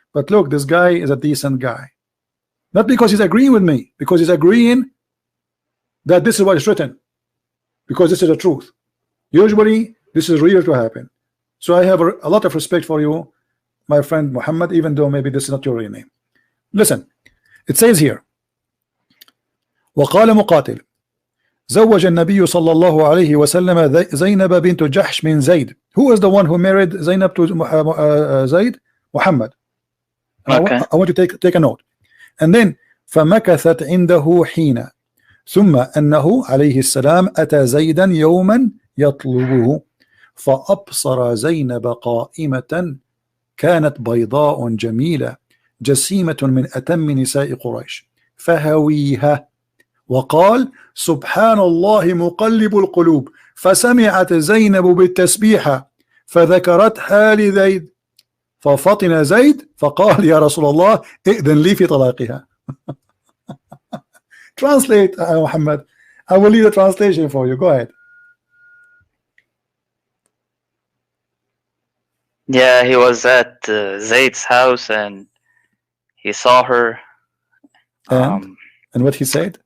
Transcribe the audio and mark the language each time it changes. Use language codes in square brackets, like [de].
[en] But look, this guy is a decent guy. Not because he's agreeing with me, because he's agreeing that this is what is written, because this is the truth. Usually this is real to happen. So I have a lot of respect for you, my friend Muhammad, even though maybe this is not your real name. Listen, it says here, [ar] وقال مقاتل زوج النبي صلى الله عليه وسلم زينب بنت جحش من زيد. [en] Who is the one who married Zainab to Zaid? Muhammad. Okay. I want you to take a note. And then [ar] فمكثت عنده حين ثم أنه عليه السلام أتى زيدا يوما يطلبه فأبصر زينب قائمة كانت بيضاء جميلة جسيمة من أتم نساء قريش فهويها وقال سبحان الله مقلب القلوب فسمعت زينب بالتسبيحة فذكرتها لزيد ففطن زيد فقال يا رسول الله ائذن لي في طلاقها. [en] Translate, Muhammad. I will leave the translation for you. Go ahead. Yeah, he was at Zayd's house and he saw her. And what he said?